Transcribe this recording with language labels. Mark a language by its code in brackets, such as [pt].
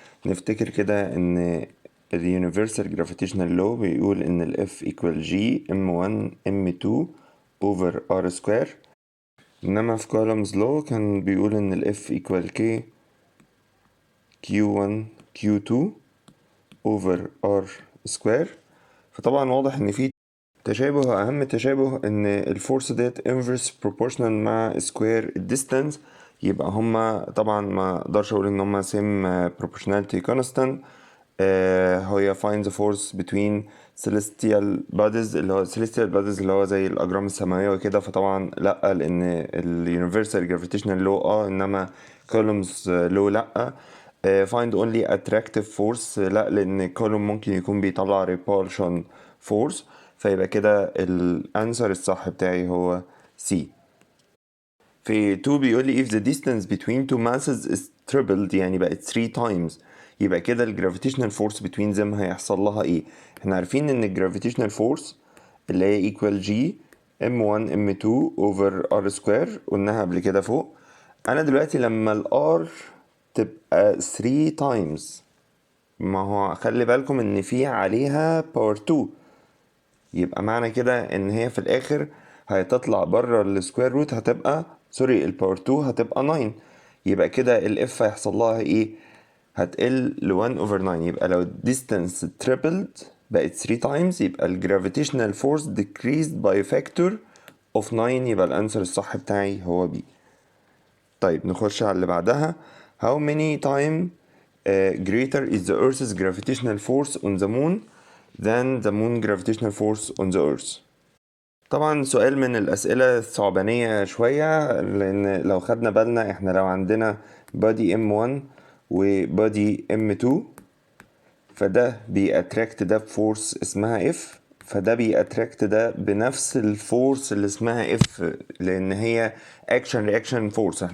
[ar] نفتكر كده ان ال [en] universal gravitational law [ar] بيقول ان ال [en] F equal G M1 M2 over R square، [ar] انما في Coulomb's law كان بيقول ان ال F equal K Q1 Q2 over R square. فطبعا واضح ان في تشابه، اهم تشابه ان الفورس ديت [en] inverse proportional [ar] مع [en] square distance، [ar] يبقى هما طبعا ما اقدرش اقول ان هما [en] same proportionality constant. [ar] هي [en] find the force between celestial bodies [ar] اللي هو [en] celestial bodies [ar] اللي هو زي الاجرام السماويه وكده، فطبعا لا، لان ال [en] universal gravitational law [ar] انما Coulomb's law لا. [en] find only attractive force [ar] لا، لان كولوم ممكن يكون بيطلع [en] repulsion force، [ar] فيبقى كده الانسر الصح بتاعي هو C. في 2 بيقول لي [en] if the distance between two masses is tripled [ar] يعني بقت [en] 3 times، [ar] يبقى كده ال [en] gravitational force between them [ar] هيحصل لها ايه؟ احنا عارفين ان ال [en] gravitational force [ar] اللي هي [en] equal G M1 M2 over R square [ar] قلناها قبل كده فوق. انا دلوقتي لما ال R تبقى [en] 3 times، [ar] ما هو خلي بالكم ان في عليها power 2، يبقى معنى كده ان هي في الاخر هتطلع بره السكوير روت، هتبقى سوري الباور 2 هتبقى 9، يبقى كده الاف هيحصل لها ايه؟ هتقل ل 1 over 9. يبقى لو الديستانس tripled بقت [en] 3 times [ar] يبقى الجرافيتيشنال فورس [en] decreased by factor of 9، [ar] يبقى الانسر الصح بتاعي هو B. طيب نخش على اللي بعدها. [en] how many time greater is the earth's gravitational force on the moon than the moon gravitational force on the earth؟ [ar] طبعا سؤال من الأسئلة الصعبانية شوية، لأن لو خدنا بالنا احنا لو عندنا [en] body M1 [ar] و [en] body M2 [ar] فده بيأتراكت ده بفورس اسمها F، فده بيأتراكت ده بنفس الفورس اللي اسمها F، لأن هي [en] action reaction force.